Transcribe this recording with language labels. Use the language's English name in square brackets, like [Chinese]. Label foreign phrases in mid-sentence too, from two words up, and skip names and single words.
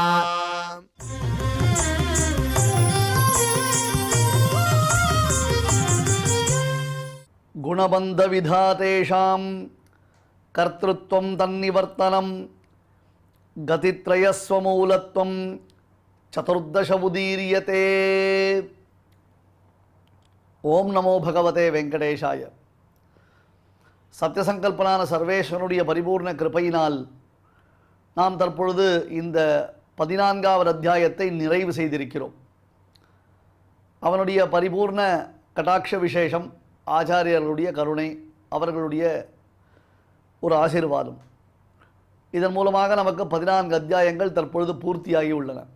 [Sanskrit] गुणबन्ध विधातेषां कर्तृत्वं तन्निवर्तनं गतित्रयस्वमूलत्वं चतुर्दश उदीर्यते। ओम् नमो भगवते वेङ्कटेशाय. [Tamil] சத்தியசங்கல்பனான சர்வேஸ்வரனுடைய பரிபூர்ண கிருபையினால் நாம் தற்பொழுது இந்த 14வது அத்தியாயத்தை நிறைவு செய்திருக்கிறோம். அவனுடைய பரிபூர்ண கடாட்ச விசேஷம், ஆச்சாரியர்களுடைய கருணை, அவர்களுடைய ஒரு ஆசீர்வாதம், இதன் மூலமாக நமக்கு 14 அத்தியாயங்கள் தற்பொழுது பூர்த்தியாகி உள்ளன.